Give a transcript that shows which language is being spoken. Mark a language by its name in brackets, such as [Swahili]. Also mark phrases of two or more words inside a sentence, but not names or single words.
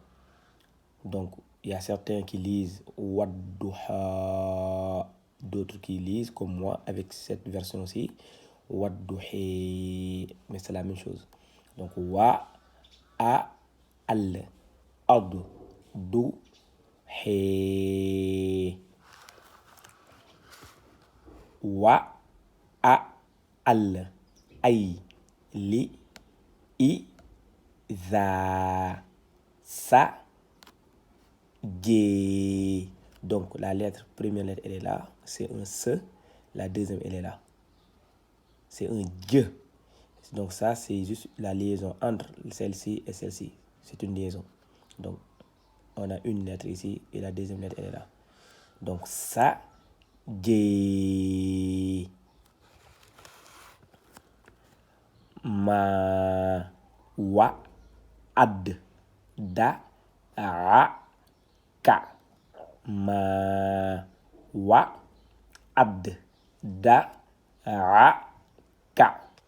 [French] Donc, il y a certains qui lisent Wadduha, d'autres qui lisent comme moi avec cette version-ci, Wadduhi, mais c'est la même chose. [Arabic] Donc, wa, a, al, ad, du, he. Wa, a, al, ay, li, i, za, sa, G. [French] Donc la première lettre, elle est là, c'est un S. La deuxième, elle est là, c'est un G. Donc ça, c'est juste la liaison entre celle-ci et celle-ci. C'est une liaison. Donc on a une lettre ici et la deuxième lettre, elle est là. Donc ça, G. [Arabic] Ma, wa, ad, da, ra, ka. Ma, wa, ad, da, ra, ka.